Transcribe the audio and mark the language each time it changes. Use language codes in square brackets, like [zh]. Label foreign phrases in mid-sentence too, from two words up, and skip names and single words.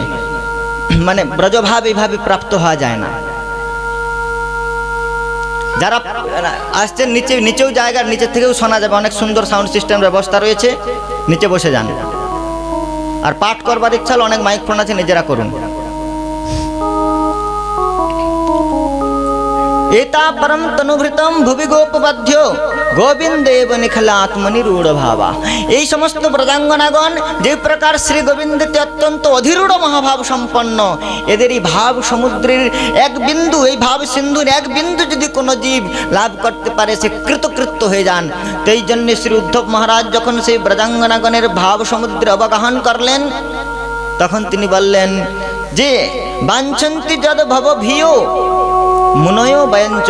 [bn] মানে ব্রজভাব এইভাবে প্রাপ্ত হওয়া যায় না। যারা আসছেন নিচেও জায়গার নিচের থেকেও শোনা যাবে, অনেক সুন্দর [en] sound system [bn] ব্যবস্থা রয়েছে, নিচে বসে যান। আর পাঠ করবার ইচ্ছা হলে অনেক [en] mike phone [bn] আছে, নিজেরা করুন। [sa] एता परम तनुभृतम भुवि गोपबाध्य गोविंदेव निखल आत्मनिरूढ़ भावा। [bn] এই সমস্ত ব্রজাঙ্গনাগণ যে প্রকার শ্রী গোবিন্দতে অত্যন্ত অধিরূঢ় মহাভাব সম্পন্ন, এদেরই ভাব সমুদ্রের এক বিন্দু, এই ভাব সিন্ধুর এক বিন্দু যদি কোনো জীব লাভ করতে পারে সে কৃতকৃত্য হয়ে যান। তো এই জন্যে শ্রী উদ্ধব মহারাজ যখন সেই ব্রজাঙ্গনাগণের ভাব সমুদ্রে অবগাহন করলেন, তখন তিনি বললেন যে [sa] বাঞ্ছন্তি যদ ভব ভিও মুনয় বয়ঞ্চ।